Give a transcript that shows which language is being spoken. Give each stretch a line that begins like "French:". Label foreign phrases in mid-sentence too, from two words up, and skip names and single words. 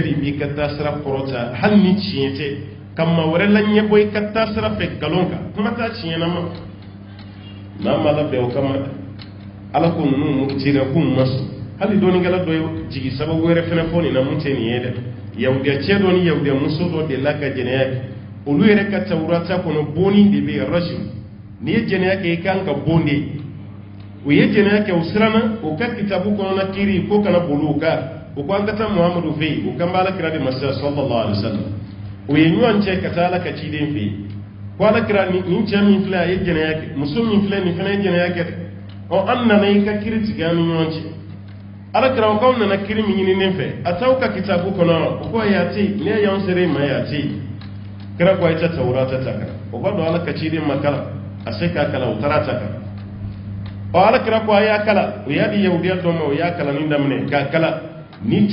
Bambara: de b'i ka taasira kɔrɔta hali ni tiɲɛ tɛ ka maa wɛrɛ la ɲɛbɔ i ka taasira fɛ nkalon kan kuma t'a tiɲɛna ma n'a ma labɛn o kama Ala ko ninnu tira k'u ma sɔn hali dɔɔninkɛla dɔ ye jigi sababu wɛrɛ fana fɔ nin na mun tɛ nin ye dɛ yahudiya cɛ dɔ ni yahudiya muso dɔ de la ka jɛnɛya kɛ olu yɛrɛ ka tawurata kɔnɔ bonni de bɛ yen rajim n'i ye jɛnɛya kɛ i kan ka bon de u ye jɛnɛya kɛ u siranna u ka kitabu kɔnɔna kiiri ko kana boli u kan u ko an ka taa Muhamadu fɛ yen u kan b'a Alakira de ma
Arabic: صلى الله عليه وسلم
Bambara: u ye ɲɔgɔn cɛ ka taa Ala ka ciden fɛ yen ko Alakira nin cɛ min filɛ a ye jɛnɛya kɛ muso min filɛ nin fana ye jɛnɛya kɛ an nana i ka kiiri tigɛ an ni ɲɔgɔn cɛ Alakira o k'aw nana kiiri min ɲini ne fɛ a t'aw ka kitabu kɔnɔ o ko y'a tɛ yen ne y'anw sera i ma y'a tɛ yen kira ko a ye ta Tawurata ta kan o b'a dɔn Ala ka ciden ma kalan a se k'a kalan u taara ta kan Alakira ko a y'a kalan o y'a di yahudiya dɔ ma o y'a kalanni daminɛ k'a kalan ni cɛ